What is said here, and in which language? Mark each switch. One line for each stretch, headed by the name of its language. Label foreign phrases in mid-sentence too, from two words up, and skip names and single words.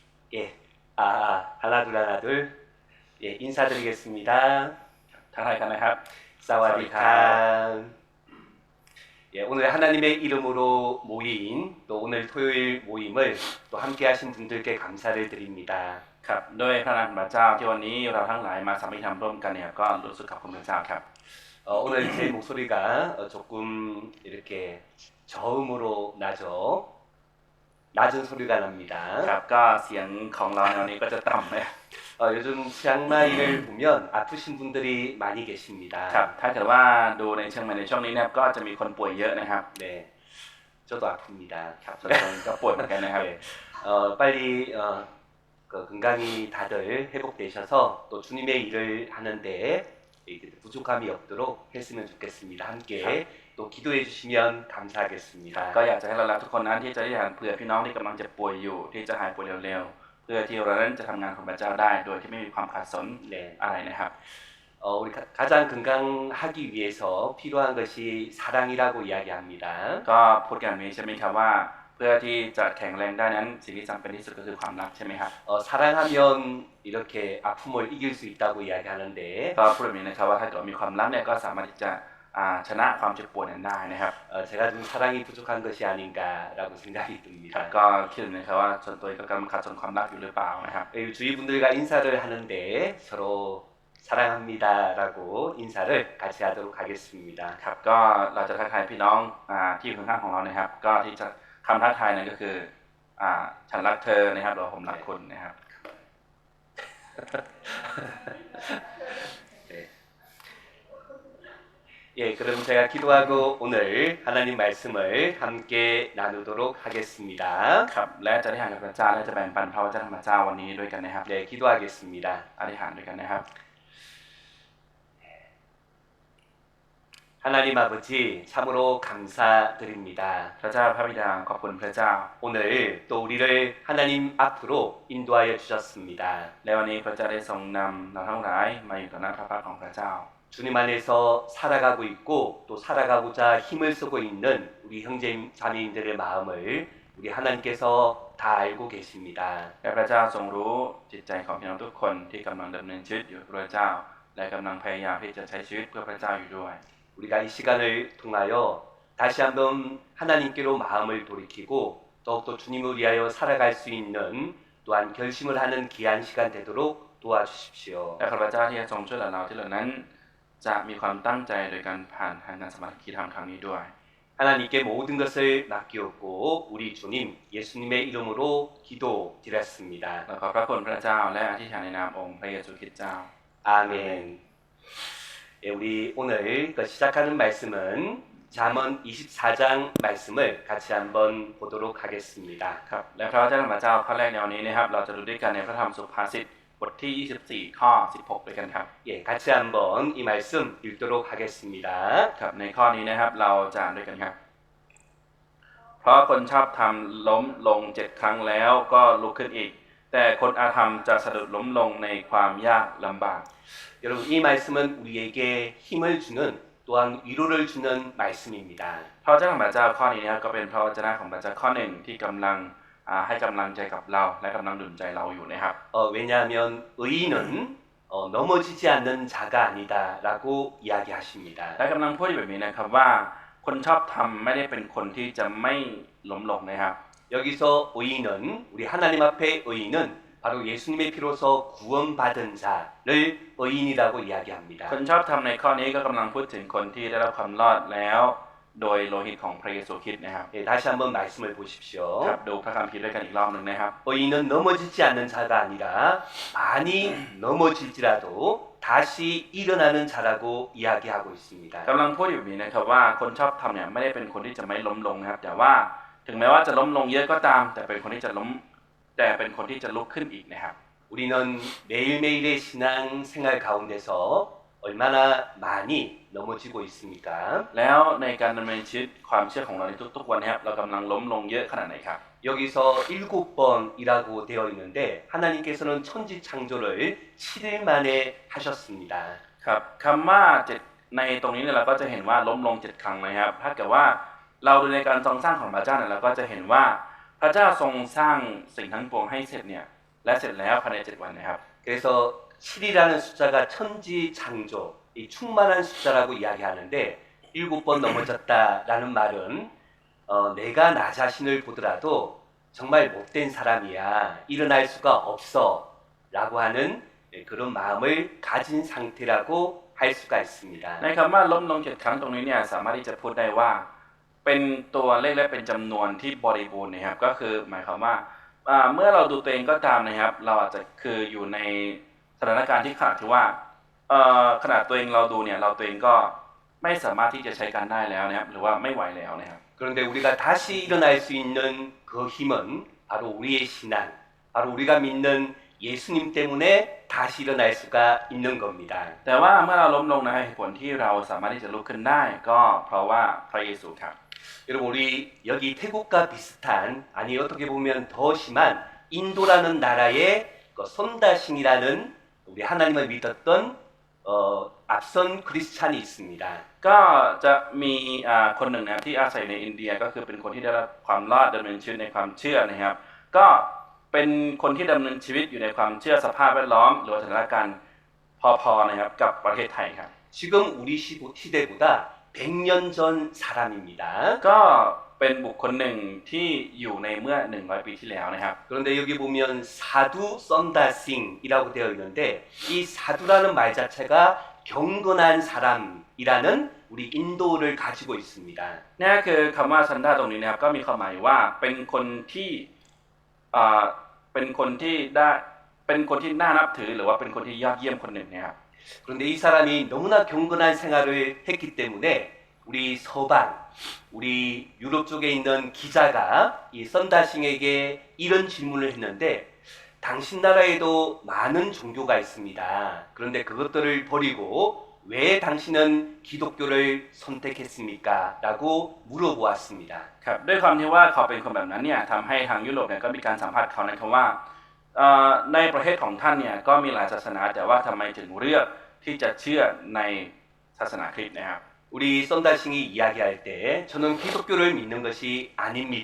Korean: 예, 하나 둘 하나 둘. 예, 인사드리겠습니다.
Thai: ทักทายกันนะครับ 사와디카.
Korean: 예, 오늘 하나님의 이름으로 모인 또 오늘 토요일 모임을 또 함께하신 분들께 감사를 드립니다.
Thai: ครับด้วยพระนามของพระเจ้าที่วันนี้เราทั้งหลายมาสามัคคีทำร่วมกันเนี่ยก็รู้สึกขอบคุณพระเจ้าครับ
Korean: 오늘 제 목소리가 조금 이렇게 저음으로 나죠. 낮은 소리가 납니다.
Thai: ครับก็เสียงของเราในวันนี้ก็จะต่ำนะ
Korean: 요즘 치앙마이를 보면 아프신 분들이 많이 계십니다.
Thai: ครับถ้าเกิดว่าดูในเชียงใหม่ในช่วงนี้เนี่ยก็จะมีคนป่วยเยอะนะครับ
Korean: 네, 저도 아픕니다.
Thai: ครับส่วนตัวก็ป่วยเหมือนกันนะครับ
Korean: 네, 빨리 건강히 다들 회복되셔서 또 주님의 일을 하는데 부족함이 없도록 했으면 좋겠습니다. 함께 또 기도해 주시면 감사하겠습니다.
Thai: ก็อยากจะให้เรารักทุกคนนั้นที่จะได้หันเผื่อพี่น้องที่กำลังจะป่วยอยู่ที่จะหายป่วยเร็วๆเพื่อที่เรานั้นจะทำงานของพระเจ้าได้โดยที่ไม่มีความขัดสนอะไรนะครับ
Korean: 우리 가장 건강하기 위해서 필요한 것이 사랑이라고 이야기합니다.
Thai: ก็พูดกันนี้ใช่ไหมครับว่าเพื่อที่จะแข็งแรงได้นั้นสิ่งที่จำเป็นที่สุดก็คือความรักใช่ไหมครับ
Korean: 사랑하면 이렇게 아픔을 이길 수 있다고 이야기하는데
Thai: ก็พูดแบบนี้นะครับว่าถ้าเกิดเรามีความรักเนี่ยก็สามารถที่จะชนะความเจ็บปวดนั้นได้นะครับ
Korean: 제가 좀 사랑이 부족한 것이 아닌가라고 생각이
Thai: ครั
Korean: 듭니다.
Thai: บก็คิดนะครับว่าส่วนตัวก็กำลังขาดส่วนความรักอยู่หรือเปล่านะครับ
Korean: 주위 분들과 인사를 하는데 서로 사랑합니다라고 인사를 같이 하도록 하겠습니다.
Thai: ครับก็เราจะทักทายพี่น้องที่อยู่ข้างๆของเรานะครับก็ที่จะคำทักทายนั่นก็คือฉันรักเธอนะครับหรือว่าผมรักคุณนะครับ
Korean: 네. 예, 그럼 제가 기도하고 오늘 하나님 말씀을 함께 나누도록 하겠습니다.
Thai: ครับและจะได้หานกับพระเจ้าและจะแบ่งปันพระวจนะของพระเจ้าวันนี้ด้วยกันนะครับ
Korean: 네, 기도하겠습니다.
Thai: อธิษฐานด้วยกันนะครับ
Korean: 하나님 아버지 참으로 감사드립니다.
Thai: พระเจ้าพระบิดาขอบคุณพระเจ้า
Korean: 오늘 또 우리를 하나님 앞으로 인도하여 주셨습니다.
Thai: และวันนี้พระเจ้าได้ทรงนำเราทั้งหลายมาอยู่ต่อหน้าพระพักตร์ของพระเจ้า
Korean: 주님 안에서 살아가고 있고 또 살아가고자 힘을 쓰고 있는 우리 형제 자매인들의 마음을 우리 하나님께서 다 알고 계십니다.
Thai: และพระเจ้าทรงรู้จิตใจของพี่น้องทุกคนที่กำลังดำเนินชีวิตอยู่เพื่อพระเจ้าและกำลังพยายามที่จะใช้ชีวิตเพื่อพระเจ้าอยู่ด้วย
Korean: 우리가 이 시간을 통하여 다시 한번 하나님께로 마음을 돌이키고 더욱더 주님을 위하여 살아갈 수 있는 또한 결심을 하는 귀한 시간 되도록 도와주십시오.
Thai: และข้าพเจ้าที่จะทรงช่วยเหลือเราที่เหล่านั้นจะมีความตั้งใจโดยการผ่านทางการสมาธิธรรมครั้งนี้ด้วย
Korean: 하나님께 모든 것을 맡기었고 우리 주님 예수님의 이름으로 기도드렸습니다.
Thai: ขอพระคุณพระเจ้าและอธิษฐานในนามองค์พระเยซูคริสต์เจ้า
Korean: 아멘. 예, 우리 오늘 시작하는 말씀은 잠언 24장 말씀을 같이 한번 보도록 하겠습니다.
Thai: ครับและพระเจ้าของพระเจ้าข้อแรกในวันนี้นะครับเราจะดูด้วยกันในพระธรรมสุภาษิตบทที่ 24 ข้อ 16 ด้วยกันครับ
Korean: 같이 한번 이 말씀 읽도록 하겠습니다.
Thai: ครับในข้อนี้นะครับเราจะอ่านด้วยกันครับ เพราะคนชอบทำล้มลง7 ครั้งแล้วก็ลุกขึ้นอีก แต่คนอาธรรมจะสะดุดล้มลงในความยากลำบาก
Korean: 여러분 이 말씀은 우리에게 힘을 주는 또한 위로를 주는 말씀입니다.
Thai: พระเจ้าของพระเจ้าข้อนี้นะครับก็เป็นพระวจนะของพระเจ้าข้อหนึ่งที่กำลังให้กำลังใจกับเราและกำลังหนุนใจเราอยู่นะครับ
Korean: 왜냐하면 의인은 넘어지지 않는 자가 아니다라고 이야기하십니다.
Thai: และกำลังพูดอยู่แบบนี้นะครับว่าคนชอบทำไม่ได้เป็นคนที่จะไม่ล้มลงนะครับ
Korean: 여기서 의인은 우리 하나님 앞에 의인은 바로 예수님의 피로서 구원받은 자를 의인이라고 이야기합니다.
Thai: คนชอบทำในข้อนี้ก็กำลังพูดถึงคนที่ได้รับความรอดแล้วโดยโลหิตของพระเยซูคริสต์นะครับ
Korean: 예, 다시 한번 말씀을 보십시오.
Thai: ครับดูพระคัมภีร์ด้วยกันอีกรอบหนึ่งนะครับ
Korean: 의인은 넘어지지 않는 자가 아니라 많이 넘어질지라도 다시 일어나는 자라고 이야기하고 있습니다.
Thai: กำลังพูดอยู่แบบนี้นะครับว่าคนชอบทำเนี่ยไม่ได้เป็นคนที่จะไม่ล้มลงนะครับ แต่เป็นคนที่จะลุกขึ้นอีกนะครับ
Korean: 우리는 매일매일의 신앙 생활 가운데서 얼마나 많이 넘어지고 있습니까?
Thai: แล้วในการดำเนินชีวิตความเชื่อของเราในทุกๆวันนะครับเรากำลังล้มลงเยอะขนาดไหนครับ
Korean: 여기서 7번이라고 되어 있는데 하나님께서는 천지 창조를 7일 만에 하셨습니다.
Thai: ครับคำว่าในตรงนี้เนี่ยเราก็จะเห็นว่าล้มลง7 ครั้งนะครับ ถ้าเกิดว่าเราดูในการทรงสร้างของพระเจ้าเนี่ยเราก็จะเห็นว่าพระเจ้าทรงสร้างสิ่งทั้งปวงให้เสร็จเนี่ยและเสร็จแล้วภายใน7วันนะครับ
Korean: 그래서 7이라는 숫자가 천지창조, 이 충만한 숫자라고 이야기하는데 7번 넘어졌다라는 말은 내가 나 자신을 보더라도 정말 못된 사람이야, 일어날 수가 없어 라고 하는 그런 마음을 가진 상태라고 할 수가 있습니다.
Thai: ในคำว่าล้มลง7ครั้งตรงนี้เนี่ยสามารถที่จะพูดได้ว่าเป็นตัวเลขและเป็นจำนวนที่บริบูรณ์นะครับก็คือหมายความว่าเมื่อเราดูตัวเองก็ตามนะครับเราอาจจะคืออยู่ในสถานการณ์ที่ขนาดที่ว่าขนาดตัวเองเราดูเนี่ยเราตัวเองก็ไม่สามารถที่จะใช้การได้แล้วนะครับหรือว่าไม่ไหวแล้วนะครับ
Korean: 그런데 우리가 다시 일어날 수 있는 그 힘은 바로 우리의 신앙, 바로 우리가 믿는 예수님 때문에 다시 일어날 수가 있는 겁니다.
Thai: แต่ว่าเมื่อเราล้มลงนะเหตุผลที่เราสามารถที่จะลุกขึ้นได้ก็เพราะว่าพระเยซูครับ
Korean: 여러분 우리 여기 태국과 비슷한 아니 어떻게 보면 더 심한 인도라는 나라의 그 손다싱이라는 우리 하나님을 믿었던 앞선 크리스찬이 있습니다.
Thai: ก็จะมีคนหนึ่งนะครับที่อาศัยในอินเดียก็คือเป็นคนที่ได้รับความรอดดำเนินชีวิตในความเชื่อนะครับก็เป็นคนที่ดำเนินชีวิตอยู่ในความเชื่อสภาพแวดล้อมหรือสถานการณ์พอๆนะครับกับประเทศไทยครับ
Korean: 지금 우리 시대보다 100년 전 사람입니다.
Thai: ก็เป็นบุคคลหนึ่งที่อยู่ในเมื่อ100ปีที่แล้วนะครับ
Korean: 그런데 여기 보면 사두 썬다싱이라고 되어 있는데 이 사두라는 말 자체가 경건한 사람이라는 우리 인도를 가지고 있습니다.
Thai: นี่คือคำว่าซันดาตรงนี้นะครับก็มีความหมายว่าเป็นคนที่เป็นคนที่น่านับถือหรือว่าเป็นคนที่ยอดเยี่ยมคนหนึ่งนะครับ
Korean: 그런데 이 사람이 너무나 경건한 생활을 했기 때문에 우리 서방, 우리 유럽 쪽에 있는 기자가 이 썬다싱에게 이런 질문을 했는데 당신 나라에도 많은 종교가 있습니다. 그런데 그것들을 버리고 왜 당신은 기독교를 선택했습니까? 라고 물어보았습니다.
Thai: ครับด้วยความที่ว่าเขาเป็นคนแบบนั้นเนี่ยทำให้ทางยุโรปเนี่ยก็มีการสัมภาษณ์เขานะครับว่าในประเทศของท่านเนี่ยก็มีหลายศาสนาแต่ว่าทำไมถึงเลือกที่จะเชื่อในศาสนาคริสต์นะครับ
Korean: 우리 썬다싱이 이야기할 때 저는 기독교를 믿는 것이 아닙니다.